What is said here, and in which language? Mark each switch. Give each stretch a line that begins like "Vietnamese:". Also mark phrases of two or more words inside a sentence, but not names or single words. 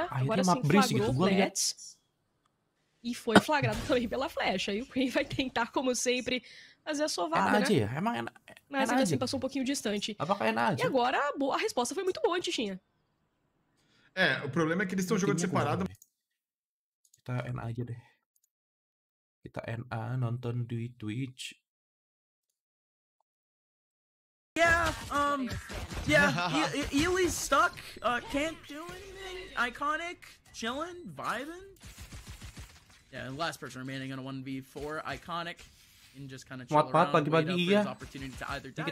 Portuguese: Agora sim flagrou o Blitz. E foi flagrado também pela flecha. E o Queen vai tentar, como sempre, fazer a sovada, né? Mas ainda assim passou um pouquinho distante. E agora a resposta foi muito boa, Tichinha. É, o problema é que eles estão jogando separado.
Indonesian: Kita NA aja deh. Kita NA nonton di Twitch.
English: Ely's stuck. Can't do anything. Iconic, chilling, vibing. Yeah, last person remaining on a 1v4. Iconic. And just kind of chill around, wait up for his opportunity to either dive,